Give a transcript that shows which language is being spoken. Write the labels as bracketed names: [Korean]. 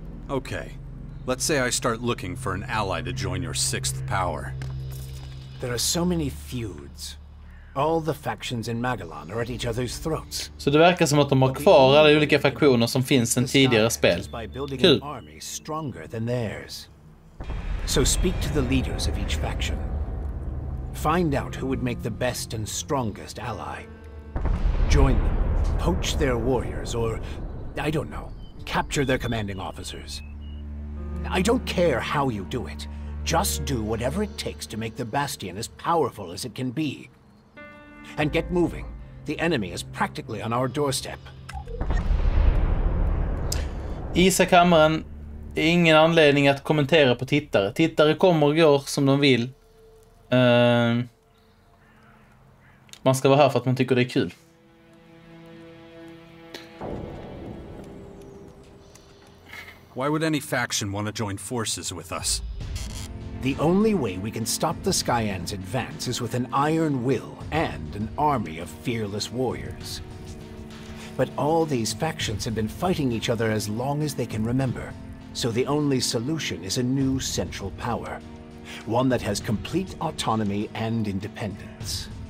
[English] Okay. Let's say I start looking for an ally to join your sixth power. There are so many feuds. All the factions in Magellan are at each other's throats. [Swedish] Så det verkar som att de har kvar alla olika fraktioner som finns sedan tidigare spel. Kul. [English] Stronger than theirs. So speak to the leaders of each faction. Find out who would make the best and strongest ally. Join them, poach their warriors, or, I don't know, capture their commanding officers. I don't care how you do it. Just do whatever it takes to make the Bastion as powerful as it can be. And get moving. The enemy is practically on our doorstep. [Swedish] Isa kammaren, ingen anledning att kommentera på tittare. Tittare kommer och går som de vill. man ska vara här för att man tycker det är kul. [English] Why would any faction want to join forces with us? The only way we can stop the Skyans' advance is with an iron will and an army of fearless warriors. But all these factions have been fighting each other as long as they can remember, so the only solution is a new central power, one that has complete autonomy and independence.